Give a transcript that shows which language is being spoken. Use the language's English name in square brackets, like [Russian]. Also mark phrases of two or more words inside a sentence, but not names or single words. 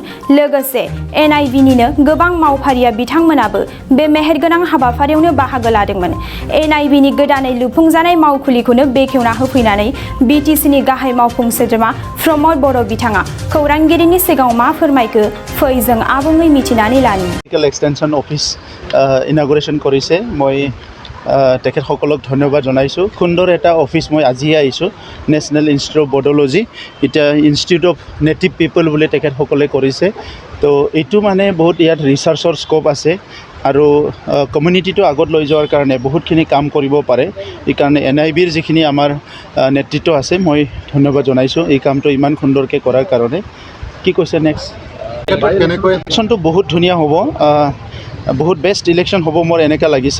[Bodo] लोगोसे NIVनिनो गोबां मावफारिया बिथांमोनाबो बे मेहेरगोनां हाबाफारियावनो बाहागो लादोंमोन। NIVनि गोदानै लुफुंजानाय मावखुलिखौनो बेखेवना होफैनानै BTCनि गाहाय मावफुं सोद्रोमा प्रमद बर' बिथाङा खौरांगिरिनि सिगाङाव मा फोरमायखो फै जों आबुङै मिथिनानै लानि। [English] extension office inauguration [Assamese] কৰিছে মই তেখেতসকলক ধন্যবাদ জনাইছোঁ। সুন্দৰ এটা অফিচ মই আজি আইছোঁ নেশনেল ইনষ্টিটিউট অফ বায়'লজী ইটা [English] institute of native people [Assamese] বুলি তেখেতসকলে কৰিছে। তো এটো মানে বহুত ইয়াত [English] researcher scope [Assamese] আছে আৰু কমিউনিটি তো আগত লৈ যোৱাৰ কাৰণে বহুতখিনি কাম কৰিব পাৰে। এই কাৰণে NIVৰ যিখিনি আমাৰ নেতৃত্ব আছে মই ধন্যবাদ জনাইছোঁ এই কামটো ইমান সুন্দৰকৈ কৰাৰ কাৰণে। কি কৈছে [English] next electionটো [Assamese] বহুত ধুনীয়া হ'ব, বহুত [English] best election [Assamese] হ'ব মোৰ এনেকুৱা লাগিছে।